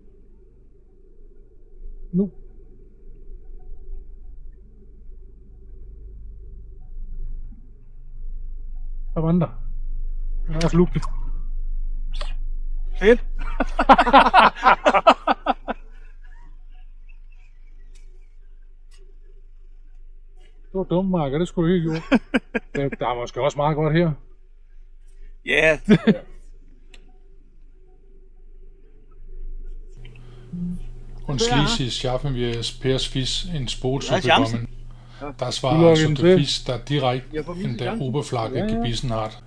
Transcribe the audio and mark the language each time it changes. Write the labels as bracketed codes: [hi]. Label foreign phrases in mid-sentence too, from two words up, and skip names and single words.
[da] Der var den der. Den er også lugtet. Fedt. Det var dumt, Mark, det skulle du ikke have gjort. Der er måske også meget godt her. Ja. [de] Und schließlich schaffen wir es, Pers Fisch ins Boot zu Ja, Chancen. bekommen. Das war Du also loggen der [da] til. [de] Fisch, der direkt in der Oberfläche gebissen hat.